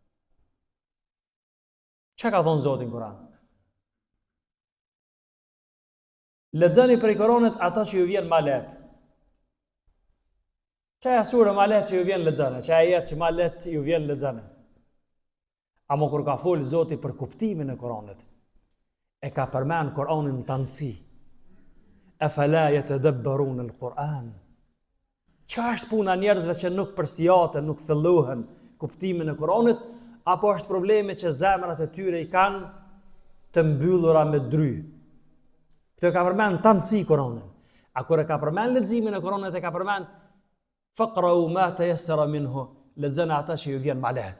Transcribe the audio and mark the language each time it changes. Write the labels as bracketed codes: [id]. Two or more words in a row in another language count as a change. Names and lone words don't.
[sq] Çka ka thonë Zoti në Kur'an? Lexoni prej Kuranit ato që ju vjen më lehtë. Çaja sura më lehtë që ju vjen lexoni, çaja jetë që më lehtë ju vjen lexoni. Amo kur ka fol Zoti për kuptimin e Kuranit, e ka përmend Kur'anin në tansi. [ar] أفلا يتدبرون القرآن. [sq] Qa është puna njerëzve që nuk përsjaten, nuk thellohen kuptimin e Kuranit, apo është problemi që zemrat e tyre i kanë të mbyllura me dry? Këtë ka përmend tansi Kuranin. A kur e ka përmend leximin e Kuranit, e ka përmend [ar] فاقرءوا ما تيسر منه, [sq] lexoni ata që ju vjen ma lehtë.